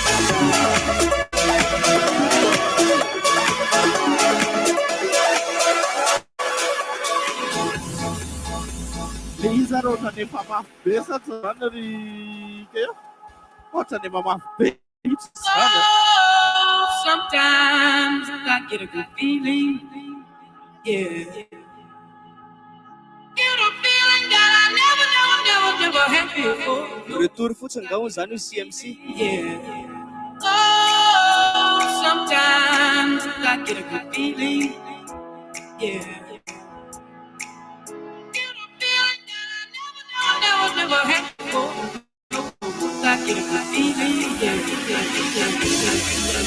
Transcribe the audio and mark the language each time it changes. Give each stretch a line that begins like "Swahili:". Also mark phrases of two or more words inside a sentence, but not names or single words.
Malagasy: le izy ary ohatra ny efa mafy be sady zany ry ke ohatra ny mamafy be itsy zany
English: Sometimes I get a good feeling, yeah. Get a feeling that I never had before.
Malagasy: Retour fotsiny nga hono zany io CMC.
English: Yeah. Oh, sometimes I get a good feeling, yeah. Get a feeling that I never had before. I get a good feeling, yeah.